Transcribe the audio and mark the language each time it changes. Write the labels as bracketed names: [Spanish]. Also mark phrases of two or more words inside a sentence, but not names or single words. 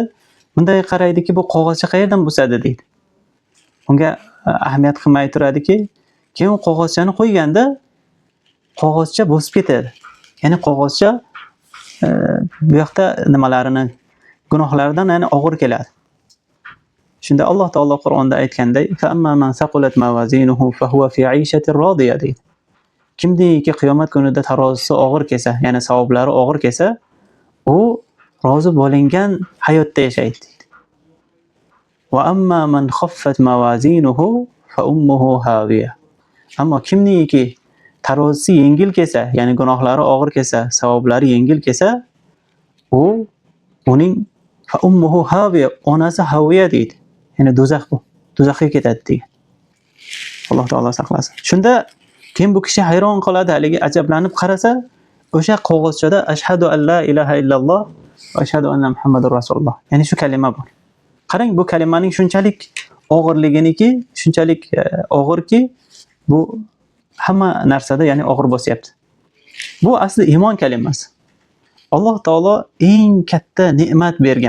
[Uzbek] Bunday qaraydiki, bu qog'ozcha qayerdan bosadi deydi. Unga ahamiyat qilmay turadiki, keyin u qog'ozchani qo'yganda qog'ozcha bosib ketadi. Ya'ni qog'ozcha bu yoqda nimalarini, gunohlaridan ya'ni og'ir keladi. Shunda Alloh taolo Qur'onda aytganday, [Arabic] فأما من ثقلت موازينه فهو في عيشة راضية deydi. [Uzbek] Kimdiki qiyomat kunida tarozisi og'ir kelsa, ya'ni savoblari og'ir kelsa, u rozi bo'lingan hayotda yashaydi deydi. [Arabic] وأما من خفت موازينه فأمه هاوية. [Uzbek] Ammo kimniki tarozisi yengil kelsa, ya'ni gunohlari og'ir kelsa, savoblari yengil kelsa, uning [Arabic] فأمه هاوية, [Uzbek] onasi hawiya deydi. Ya'ni do'zax bu. Do'zaxga ketadi deydi. Alloh taolo saqlasin. Shunda keyin bu kishi hayron qoladi, haligi ajablanib qarasa, o'sha qog'ozchada [Arabic] أشهد أن لا إله إلا الله وأشهد أن محمدا رسول الله. [Uzbek] Ya'ni shu kalima bor. Qarang, bu kalimaning shunchalik og'irliginiki, shunchalik og'irki, bu hamma narsada ya'ni og'ir bosyapti. Bu asli iymon kalimasi. Alloh taolo eng katta ne'mat bergan.